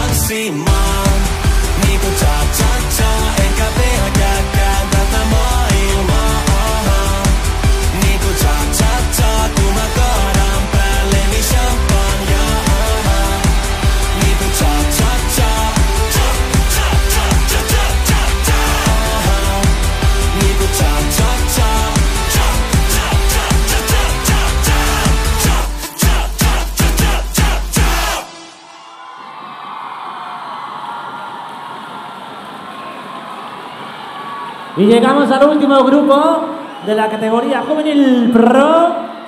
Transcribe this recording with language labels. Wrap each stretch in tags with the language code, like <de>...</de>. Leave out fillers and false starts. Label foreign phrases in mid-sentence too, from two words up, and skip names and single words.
<fi>maksimaan. Niinku cha-cha-cha, enkä pelkääkään tätä maailmaa. Niinku cha-cha-cha, kun mä kaadan päälleni champagnea. Niinku cha-cha-cha, cha-cha-cha-cha-cha-cha. Niinku cha-cha-cha.</fi> <es>Y llegamos al último grupo de la categoría Juvenil Pro.</es>